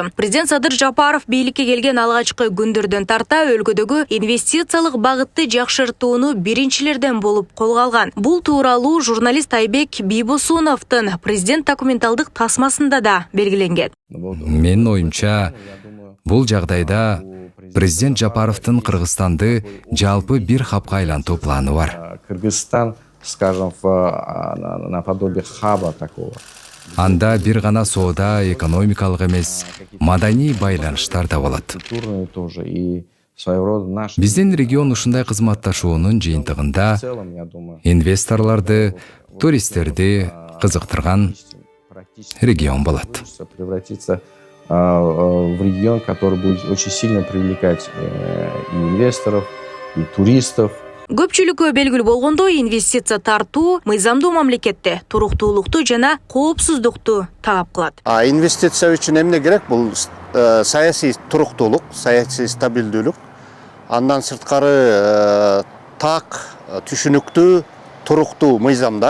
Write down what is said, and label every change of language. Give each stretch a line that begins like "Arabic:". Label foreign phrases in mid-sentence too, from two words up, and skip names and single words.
Kyrgyz: Президент Садыр Жапаров бийликке келген алгачкы күндөрдөн тарта өлкөдөгү инвестициялык багытты жакшыртууну биринчилерден болуп колго алган. Бул тууралуу журналист Айбек Бийбосуновдун президент документалдык тасмасында да белгиленген. Менин оюмча, бул жагдайда президент Жапаровдун Кыргызстанды жалпы бир хабка айлантуу планы бар. Кыргызстан,
Russian: скажем, наподобие хаба такого.
Kyrgyz: Анда бир гана соода, экономикалык эмес, маданий байланыштар да болот. Биздин регион ушундай кызматташуунун жыйынтыгында инвесторлорду, туристтерди кызыктырган регион болот.
Russian: Превратиться в регион, который будет очень сильно привлекать и инвесторов, и туристов.
Kyrgyz: Көпчүлүккө белгилүү болгондой, инвестиция тартуу мыйзамдуу мамлекетте туруктуулукту жана коопсуздукту талап кылат. Инвестиция үчүн эмне керек? Бул саясий туруктуулук, саясий стабилдүүлүк. Андан сырткары так, түшүнүктүү, туруктуу мыйзамдар.